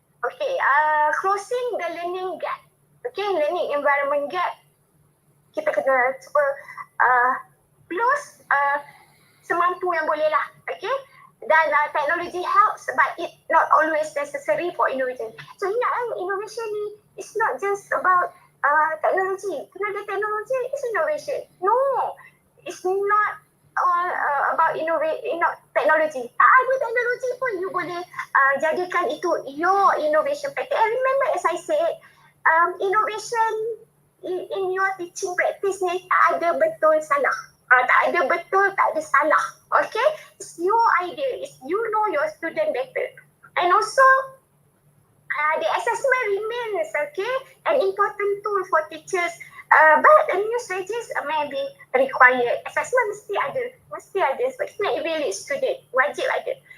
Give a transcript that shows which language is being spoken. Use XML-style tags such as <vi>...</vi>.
<en>Okay, closing the learning gap. Okay, learning environment gap.</en> <ms>Kita kena cuba close semampu yang boleh lah, okay?</ms> <en>Dan technology helps, but it not always necessary for innovation. So innovation ni is not just about technology.</en> <ms>Kena ada</ms> <en>technology is innovation. No, it's not all about technology.</en> <ms>Tak ada teknologi pun you boleh jadikan itu</ms> <en>your innovation practice. And remember, as I said, innovation in your teaching practice ni</en> <ms>tak ada betul salah. Tak ada betul, tak ada salah.</ms> <en>Okay? It's your idea. It's you know your student better. And also, the assessment remains, okay, an important tool for teachers. But a new strategies may be required.</en> <ms>Assessment mesti ada. Sebab kita nak evaluate student. Wajib ada.</ms>